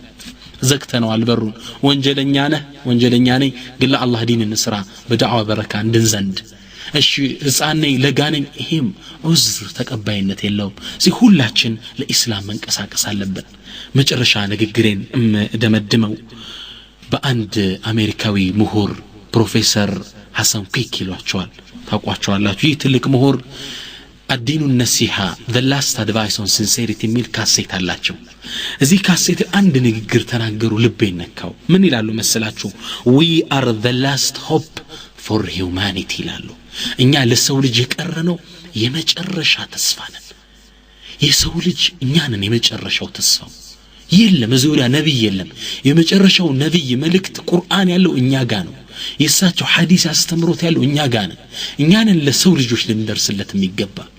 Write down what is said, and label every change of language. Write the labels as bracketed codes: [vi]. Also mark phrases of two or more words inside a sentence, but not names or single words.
[am] ዘግተነዋል በሩን። ወንጀለኛ ነኝ ግን ለአላህ ዲን እንስራ፣ በዳዕዋ በረካ እንድንዘንድ። እሺ ሕፃን ነኝ ለጋ ነኝ፣ ይሄም ዑዝር ተቀባይነት የለውም። እዚህ ሁላችን ለኢስላም መንቀሳቀስ አለብን። መጨረሻ ንግግሬን ደመድመው በአንድ አሜሪካዊ ምሁር ፕሮፌሰር ሐሰን ቂክ ይሏቸዋል። ታውቋቸዋላችሁ። ይህ ትልቅ ምሁር [ar] الدين نصيحة [en] the last advice on sincerity [am] የሚል ካሴት አላቸው። እዚህ ካሴት አንድ ንግግር ተናገሩ፣ ልቤን ነካው። ምን ይላሉ መሰላችሁ? [en] we are the last hope for humanity [am] ይላሉ። እኛ ለሰው ልጅ የቀረነው የመጨረሻ ተስፋ ነን። የሰው ልጅ እኛ ነን የመጨረሻው ተስፋው። የለም ዙሪያ ነብይ የለም። የመጨረሻው ነብይ መልእክት ቁርአን ያለው እኛ ጋር ነው። የሳቸው ሐዲስ አስተምሮት ያለው እኛ ጋር ነው። እኛ ነን ለሰው ልጆች ልንደርስለት የሚገባ።